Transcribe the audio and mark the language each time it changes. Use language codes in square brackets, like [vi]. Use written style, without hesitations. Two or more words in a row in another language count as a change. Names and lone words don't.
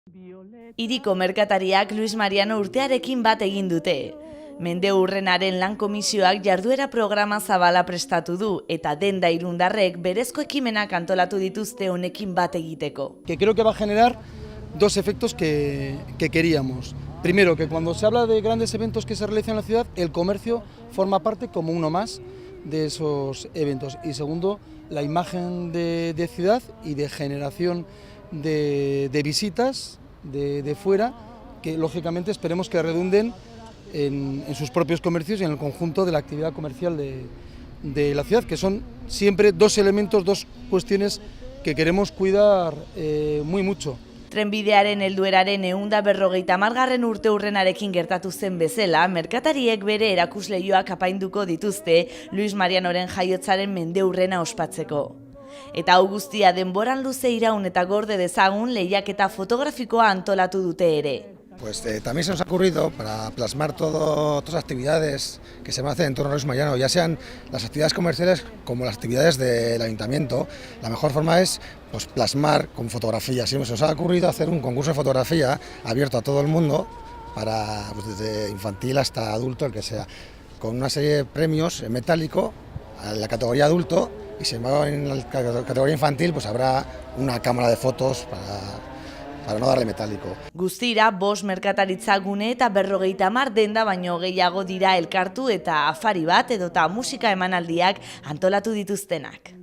[eu] Hiriko merkatariak Luis Mariano urtearekin bat egin dute. Mendeurrenaren lan komisioak jarduera programa zabala prestatu du eta denda irundarrek berezko ekimenak antolatu dituzte honekin bat egiteko. [es] Que creo que va a generar dos efectos que queríamos. Primero, que cuando se habla de grandes eventos que se realizan en la ciudad, el comercio forma parte como uno más de esos eventos. Y segundo, la imagen de ciudad y de generación de visitas de fuera, que lógicamente esperemos que redunden en sus propios comercios y en el conjunto de la actividad comercial de la ciudad, que son siempre dos elementos, dos cuestiones que queremos cuidar muy mucho. [eu] Trenbidearen heldueraren 150. urteurrenarekin gertatu zen bezala, merkatariek bere erakusleioak apainduko dituzte Luis Marianoren jaiotzaren mendeurrena ospatzeko. Eta hau guztia denboran luze iraun eta gorde dezagun lehiaketa fotografikoa antolatu dute ere. [es] Pues también se nos ha ocurrido, para plasmar todas las actividades que se van a hacer en torno a Luis Mariano, ya sean las actividades comerciales como las actividades del ayuntamiento, la mejor forma es pues, plasmar con fotografías. Y se nos ha ocurrido hacer un concurso de fotografía abierto a todo el mundo, para, pues, desde infantil hasta adulto, el que sea, con una serie de premios en metálico en la categoría adulto, y si va en la categoría infantil pues habrá una cámara de fotos para no darle metálico. [eu] Guztira, 5 merkataritza gune eta 50 denda baino gehiago dira elkartu eta afari bat edota musika emanaldiak antolatu dituztenak.